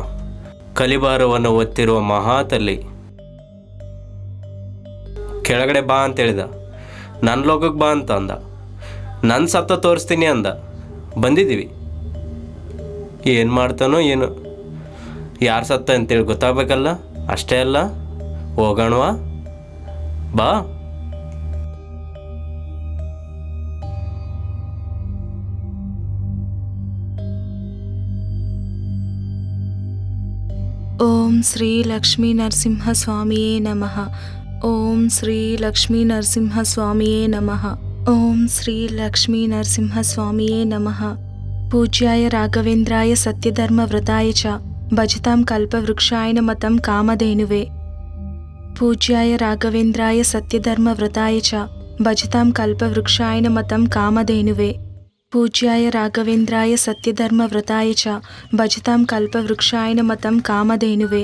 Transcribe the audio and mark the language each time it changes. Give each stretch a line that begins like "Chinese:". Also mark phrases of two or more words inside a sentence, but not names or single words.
Kannada: ಕಲಿಭಾರವನ್ನು ಒತ್ತಿರುವ ಮಹಾತಲ್ಲಿ ಕೆಳಗಡೆ ಬಾ ಅಂತ ಹೇಳಿದ. ನನ್ನ ಲೋಕಕ್ಕೆ ಬಾ ಅಂತ ಅಂದ. ನನ್ನ ಸತ್ತ ತೋರಿಸ್ತೀನಿ ಅಂದ. ಬಂದಿದ್ದೀವಿ. ಏನು ಮಾಡ್ತಾನೋ ಏನು, ಯಾರು ಸತ್ತ ಅಂತೇಳಿ ಗೊತ್ತಾಗಬೇಕಲ್ಲ. ಅಷ್ಟೇ ಅಲ್ಲ, ಹೋಗೋಣವಾ? ಬಾ.
Sanskrit: ಓಂ ಶ್ರೀ ಲಕ್ಷ್ಮೀ ನರಸಿಂಹ ಸ್ವಾಮಿಯೇ ನಮಃ. ಓಂ ಶ್ರೀ ಲಕ್ಷ್ಮೀ ನರಸಿಂಹ ಸ್ವಾಮಿಯೇ ನಮಃ. ಓಂ ಶ್ರೀ ಲಕ್ಷ್ಮೀ ನರಸಿಂಹ ಸ್ವಾಮಿಯೇ ನಮಃ. ಪೂಜ್ಯಾಯ ರಾಘವೇಂದ್ರಾಯ ಸತ್ಯಧರ್ಮ ವ್ರತಾಯ ಚ ಭಜತಾಂ ಕಲ್ಪವೃಕ್ಷಾಯ ನಮಃ ಕಾಮಧೇನುವೆ. ಪೂಜ್ಯಾಯ ರಾಘವೇಂದ್ರಾಯ ಸತ್ಯಧರ್ಮ ವ್ರತಾಯ ಚ ಭಜತಾಂ ಕಲ್ಪವೃಕ್ಷಾಯ ನಮಃ ಕಾಮಧೇನುವೆ. ಪೂಜ್ಯಾಯ ರಾಘವೇಂದ್ರಾಯ ಸತ್ಯಧರ್ಮ ವ್ರತಾಯ ಚ ಭಜತಾಂ ಕಲ್ಪವೃಕ್ಷಾಯ ನಮಃ ಕಾಮಧೇನುವೆ.